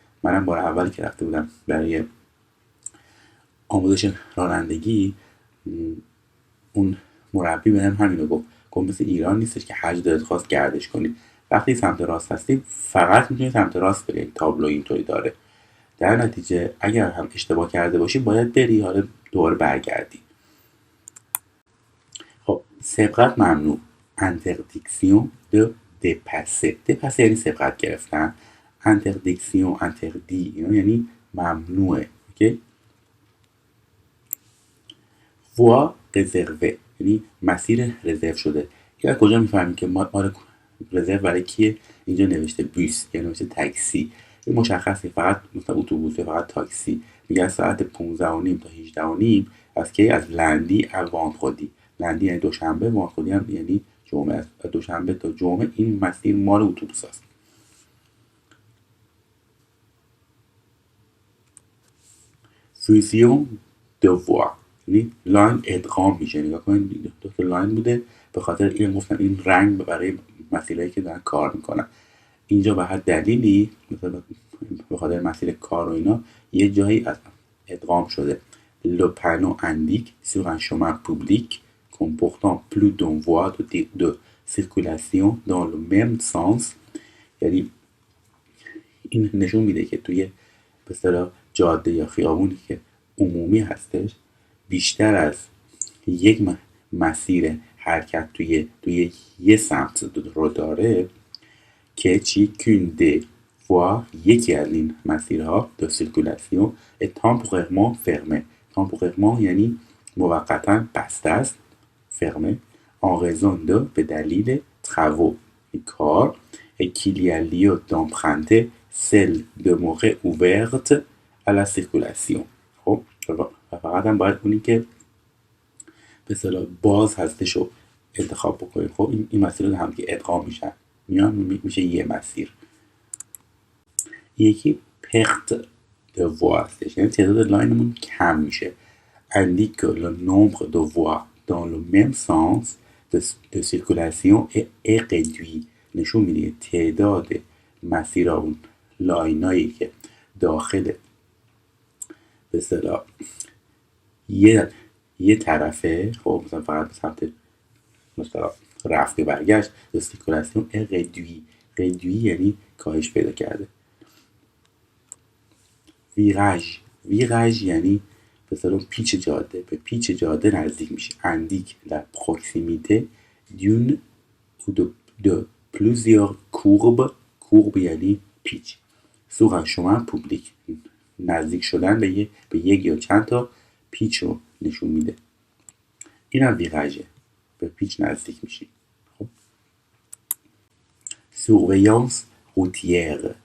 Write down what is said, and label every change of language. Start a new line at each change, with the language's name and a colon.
Persian: منم بار اولی که رفته بودم برای آموزش رانندگی، اون مربی بهم همینو گفت مثل ایران نیستش که هر جا دلت خواست گردش کنی. وقتی سمت راست هستی فقط میتونی سمت راست بری، تابلو اینطوری داره. در نتیجه اگر هم اشتباه کرده باشی باید بری دوباره برگردی. خب سبقت ممنوع،
French: interdiction de dépasser.
Persian: dépasser یعنی سبقت گرفتن. interdiction interdit اینا یعنی ممنوعه. اوکی.
French: voie réservée
Persian: یعنی مسیر رزرو شده. یا کجا میفهمیم که مال رزرو برای کیه؟ اینجا نوشته بوس یا نوشته تاکسی. این مشخصه، فقط مثلا اتوبوس، فقط تاکسی. میگن ساعت 15:30 تا 18:30 از کی؟ از لندی وانتخودی. لندی یعنی دوشنبه، وانتخودی هم یعنی جمعه. از دوشنبه تا جمعه این مسیر مال اتوبوس است.
French: fusion de voie
Persian: یعنی لاین ادغام میشه. نگاه کنید دو تا لاین بوده، به خاطر این گفتم این رنگ برای مسیرهایی که دارن کار میکنن. اینجا به هر دلیلی مثلا به خاطر مسیر کار و اینا یه جایی از ادغام شده.
French: Le panneau indique sur un chemin public comportant plus d'une voie de circulation dans le même sens.
Persian: یعنی این نشون میده که توی به اصطلاح جاده یا خیابونی که عمومی هستش بیشتر از یک مسیر حرکت توی یه سمت رو داره که چی؟ کونده و یکی از این مسیرها دو سیرکولاسیون تامپوریرمان فرمه. تامپوریرمان یعنی موقتا بسته است، فرمه
French: en raison de
Persian: به دلیل
French: travaux
Persian: کار
French: qu'il y a lieu d'emprunter celle demeurée ouverte à la circulation.
Persian: خب فقط هم باید اونی که به اصطلاح باز هستش رو انتخاب بکنیم. خب این مسیر رو هم که ادغام میشن میان میشه یه مسیر. یکی پرت de voie هستش، یعنی تعداد لاینمون کم میشه.
French: indique que le nombre de voies dans le même sens de circulation est réduit.
Persian: نشون میده تعداد مسیرها اون لاینایی که داخل به اصطلاح یه طرفه، خب مثلا فقط به سمت مثلا رفت و برگشت، سیرکولاسیون ردوی. ردوی یعنی کاهش پیدا کرده. ویراژ یعنی به اصطلاح پیچ جاده، به پیچ جاده نزدیک میشه.
French: اندیک la proximité d'une ou de plusieurs courbes.
Persian: courbe یعنی پیچ.
French: sur un chemin public
Persian: نزدیک شدن به یک یا چند تا پیچ رو نشون میده. این هم ویراژه، به پیچ نزدیک میشی. خب
French: surveillance routière.